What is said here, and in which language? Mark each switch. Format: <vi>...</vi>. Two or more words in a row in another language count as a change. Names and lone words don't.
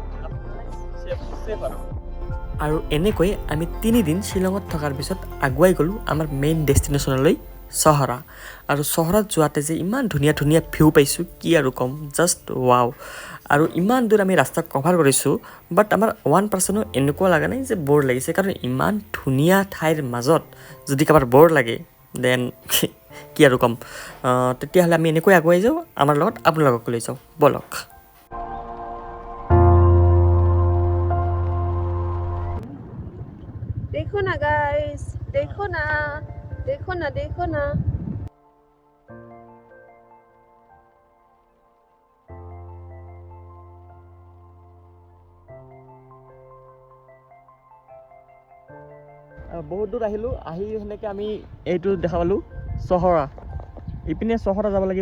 <as>আৰু এনেকৈ আমি 3 দিন শ্বিলঙত থকাৰ পিছত আগুৱাই গ'লোঁ আমাৰ</as> <en>main destination</en> <as>চহৰা আৰু চহৰত যোৱাতে যে ইমান ধুনীয়া ধুনীয়া ভিউ পাইছোঁ কি আৰু ক'ম</as> <en>just wow</en> <as>আৰু ইমান দূৰ আমি ৰাস্তা কভাৰ কৰিছোঁ বাট আমাৰ 1% এনেকুৱা লগা নাই যে ব'ৰ লাগিছে কাৰণ ইমান ধুনীয়া ঠাইৰ মাজত যদি কাৰোবাৰ ব'ৰ লাগে দেন কি আৰু ক'ম তেতিয়াহ'লে আমি এনেকৈ আগুৱাই যাওঁ আমাৰ লগত আপোনালোকক লৈ যাওঁ ব'লক</as> <hi>देखो ना गाइस देखो ना देखो ना देखो ना</hi> <as>বহুত দূৰ আহিলোঁ আহি সেনেকৈ আমি এইটো দেখা পালোঁ চহৰা ইপিনে চহৰা যাব লাগিব</as>